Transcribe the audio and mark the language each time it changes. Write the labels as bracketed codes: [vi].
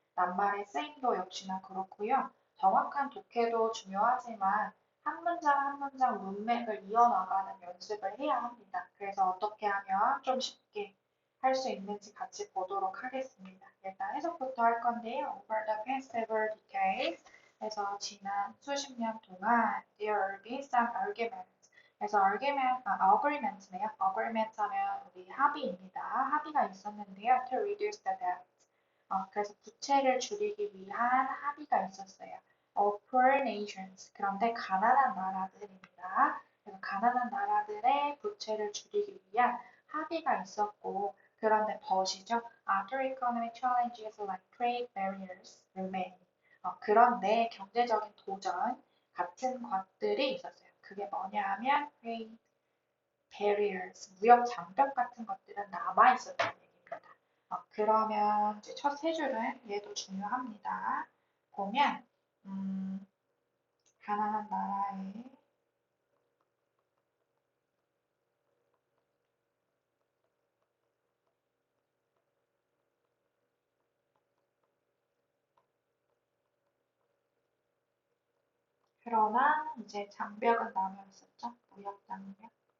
[ko] 낱말의 쓰임도 역시나 그렇고요. 정확한 독해도 중요하지만 한 문장 한 문장 문맥을 이어나가는 연습을 해야 합니다. 그래서 어떻게 하면 좀 쉽게 할 수 있는지 같이 보도록 하겠습니다. 일단 해석부터 할 건데요. [en] Over the past several decades, [ko] 그래서 지난 수십 년 동안 [en] there have been some arguments. [ko] 그래서 agreement네요. agreement 하면 우리 합의입니다. 합의가 있었는데요. [en] To reduce the debt. [ko] 그래서 부채를 줄이기 위한 합의가 있었어요. [en] Of poor nations. [ko] 그런데 가난한 나라들입니다. 그래서 가난한 나라들의 부채를 줄이기 위한 합의가 있었고, 그런데 벗이죠. [en] Other economic challenges like trade barriers remain. [ko] 그런데 경제적인 도전 같은 것들이 있었어요. 그게 뭐냐 하면 trade barriers, 무역 장벽 같은 것들은 남아 있었다는 얘기입니다. 그러면 이제 첫 세 줄은 얘도 중요합니다. 보면 가난한 나라의 그러나 이제 장벽은 남아 있었죠. 무역 장벽.